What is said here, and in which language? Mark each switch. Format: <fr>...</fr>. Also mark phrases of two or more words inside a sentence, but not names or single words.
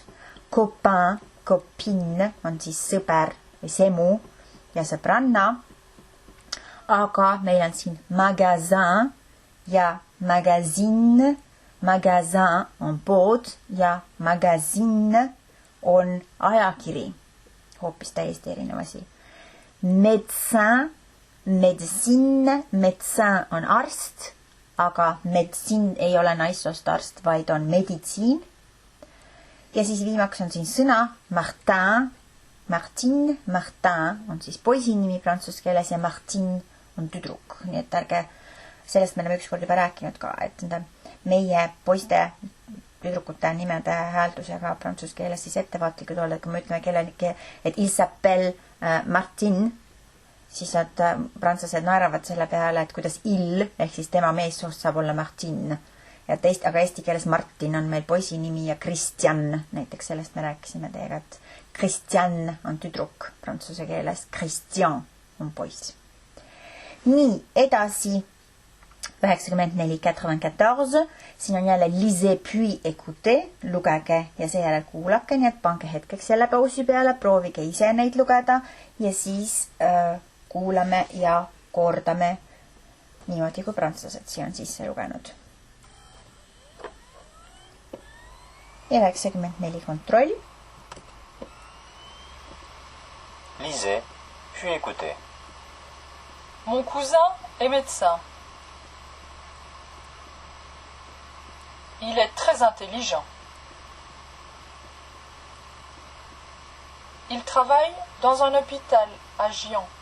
<fr>Copain, copine</fr> <et>on siis sõber või semu ja sõbranna. Aga meil on siin magasin ja magazine. Magasin on pood ja magazine on ajakiri. Hoopis täiesti erinev asi.</et> <fr>Médecin, médecine,</fr> <et>médecin on arst, aga médecine ei ole naissoost arst, vaid on meditsiin. Ja siis viimaks on siin sõna Martin, Martine, Martin on siis poisi nimi prantsuse keeles ja Martine on tüdruk. Nii et ärge, sellest me oleme ükskord juba rääkinud ka, et meie poiste tüdrukute nimede hääldusega prantsuse keeles siis ettevaatlikud olla, et kui me ütleme kellelegi, et</et> <fr>il s'appelle Martin,</fr> <et>siis nad prantslased naeravad selle peale, et kuidas il ehk siis tema meessoost saab olla Martin. Ja aga eesti keeles Martin on meil poisi nimi ja Christian, näiteks sellest me rääkisime teiega, et Christian on tüdruk prantsuse keeles, Christian on poiss. Nii, edasi 94, siin on jälle</et> <fr>lisez puis écoutez,</fr> <et>lugege ja seejärel kuulake, nii et pange hetkeks jälle pausi peale, proovige ise neid lugeda ja siis kuulame ja kordame niimoodi, kui prantslased siia on sisse lugenud. 94 kontroll.</et> <fr>Lisez, puis écoutez. Mon cousin est médecin. Il est très intelligent. Il travaille dans un hôpital à Gien.</fr>